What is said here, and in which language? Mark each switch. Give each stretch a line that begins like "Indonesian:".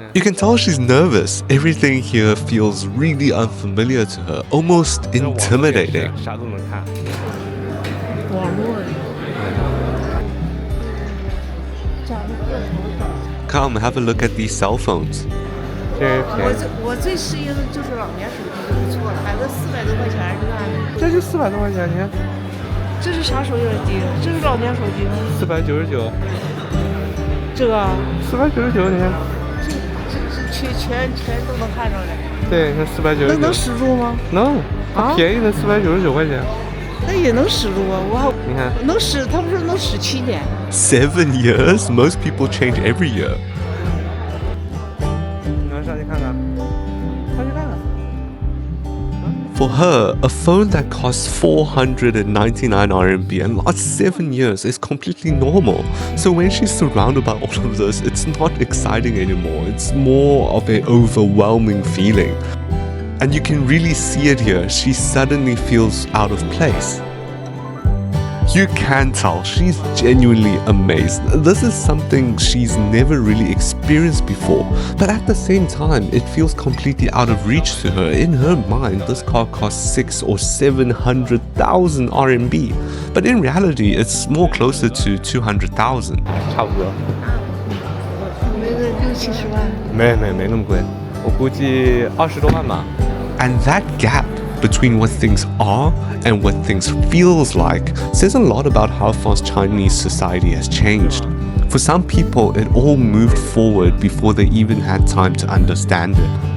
English: You can tell she's nervous. Everything here feels really unfamiliar to her, almost intimidating. Come, have a look at these cell phones.
Chinese: 我最适应的就是老年手机就不错了，买个400多块钱是吧？这就400多块钱，你看，这是啥手机？这是老年手机吗？499。这个 499，你看。这全都能看着嘞。对，那499。能使住吗？能，便宜的499块钱。那也能使住啊！你看，能使，他们说能使7年。
English: 7 years? Most people change every year.
Chinese: 你们上去看看，上去看看。
English: For her, a phone that costs 499 RMB and lasts 7 years is completely normal. So when she's surrounded by all of this, it's not exciting anymore. It's more of an overwhelming feeling. And you can really see it here. She suddenly feels out of place. You can tell she's genuinely amazed. This is something she's never really experienced before. But at the same time, it feels completely out of reach to her. In her mind, this car costs 600,000 or 700,000 RMB. But in reality, it's more closer to 200,000.
Chinese: 差不多。没个60-70万。没那么贵，我估计20多万吧。
English: And that gap between what things are and what things feels like says a lot about how fast Chinese society has changed. For some people, it all moved forward before they even had time to understand it.